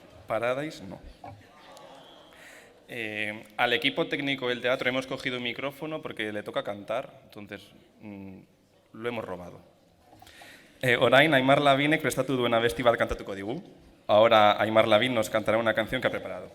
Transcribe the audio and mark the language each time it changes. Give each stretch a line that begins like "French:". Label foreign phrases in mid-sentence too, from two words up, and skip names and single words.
English: Paradise no.
Spanish: Al equipo técnico del teatro hemos cogido un micrófono porque le toca cantar, entonces lo hemos robado.
Basque: Orain, Aimar Lavinek prestatu duena abesti bat kantatuko digu.
Spanish: Ahora Aimar Lavin nos cantará una canción que ha preparado.